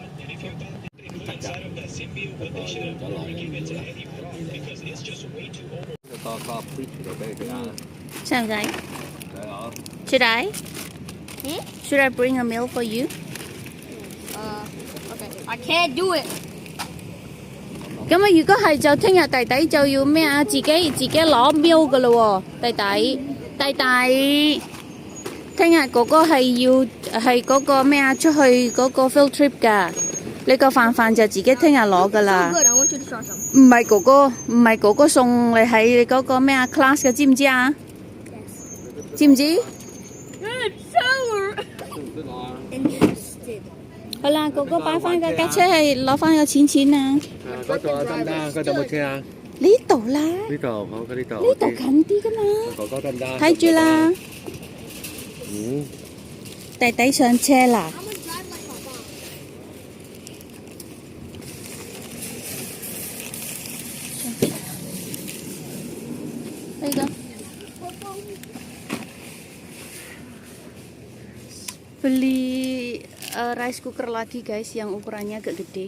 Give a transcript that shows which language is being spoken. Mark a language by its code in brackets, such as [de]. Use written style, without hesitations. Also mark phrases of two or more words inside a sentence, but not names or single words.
[en] And if you thought they put inside of that symbiote, what they should have done was give it to Eddie Brock because it's just way too over. Should I? Should I bring a meal for you? Okay. I can't do it. [yue] 咁啊，如果係就聽日弟弟就要咩啊？自己攞喵噶咯喎，弟弟，聽日哥哥係嗰個咩啊？出去嗰個 [en] field trip [yue] 㗎，你個飯就自己聽日攞噶啦。 [en] Good. I want you to try some. [yue] 唔係哥哥送你喺嗰個咩啊 class 嘅，知唔知啊？知唔知？ [en] It's sour. Interested. [yue] 好啦，哥哥擺翻架車係攞翻個錢啊！嗰度啊，得唔得啊？嗰度有冇車啊？呢度啦，呢度好嘅，呢度。呢度近啲噶嘛。哥哥得唔得？睇住啦，嗯。弟弟上車啦。 [en] I'm gonna drive like Papa. [vi] Đây cơ. [id] Beli [en] rice cooker [id] lagi guys, yang ukurannya agak gede.